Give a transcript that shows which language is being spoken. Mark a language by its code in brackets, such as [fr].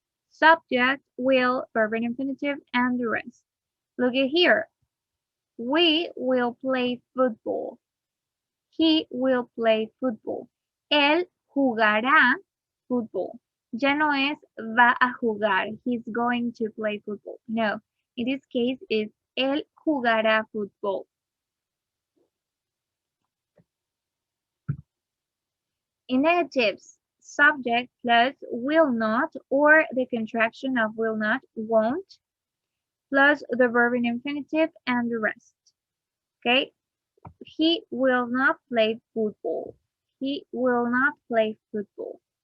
[en] Subject, will, verb in infinitive, and the rest. Look at here. We will play football. He will play football. [es] Él jugará fútbol. Ya no es va a jugar. [en] He's going to play football. No. In this case, it's [es] él jugará fútbol. [en] In negatives, subject plus will not or the contraction of will not, won't, plus the verb in infinitive and the rest. Okay? He will not play football. He will not play football.